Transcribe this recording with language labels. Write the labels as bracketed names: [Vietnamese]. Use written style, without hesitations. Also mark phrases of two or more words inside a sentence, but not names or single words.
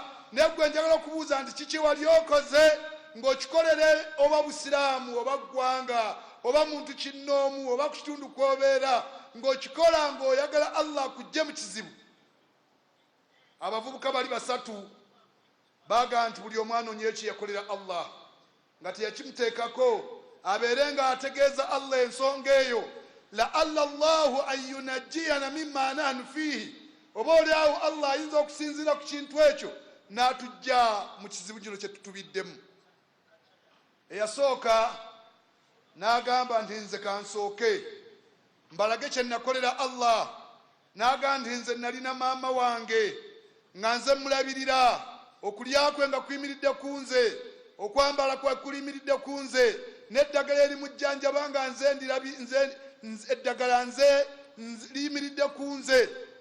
[Ganda] Naye gwe njagala okubuuza nti kiki wali okoze ng'okikolere oba busiraamu oba ggwanga oba muntu kinnoomu oba ku kitundu kw'obeera, ng'okikola ng'oyagala Allah kujje mu kizibu? Abavubuka bali basatu baagamba nti buli omwana onye kye yakolera Allah nga teyakimuteekako, abeere nga ategeeza Allah ensonga eyo. [Arabic] لعل الله أن ينجينا مما نحن فيه, [Ganda] oba oliawo Allah ayinza okusinziira ku kintu ekyo n'atujja mu kizibu kino kye tutubiddemu. Eyasooka n'agamba nti nze kansooke mbalage kye nakolera Allah. N'agamba nti nze nalina maama wange nga nze mulabirira, okulya kwe nga kuyimiridde ku nze, okwambala kwe kuyimiridde ku nze, n'eddagala erimujjanjaba nga eddagala nze liyimiridde ku nze.